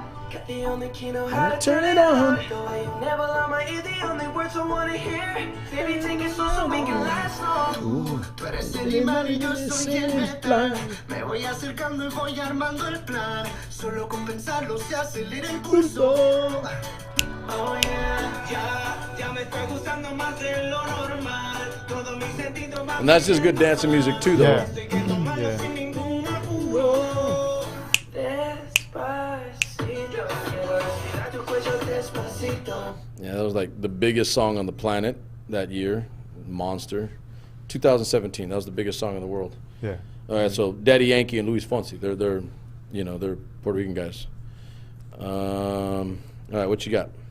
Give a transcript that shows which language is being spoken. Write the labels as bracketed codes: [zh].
[en] Got the only key, know how to turn it on. The way you never lie my ear, the only words I wanna hear. Baby, take it slow so we can last long. [es] Tú eres el imán y yo soy el metal. Me voy acercando y voy armando el plan. Solo con pensarlo se acelera el pulso. [en] Oh yeah, [es] ya me está gustando más de lo normal. Todo mi sentido más. [en] And that's just good dancing music too, though. Yeah. [es] Yeah. Sin ningún apuro. Despacito, quiero respirar tu cuello despacito. [en] Yeah, that was like the biggest song on the planet that year. Monster. 2017, that was the biggest song in the world. Yeah. All right, so Daddy Yankee and Luis Fonsi, they're Puerto Rican guys. All right, what you got?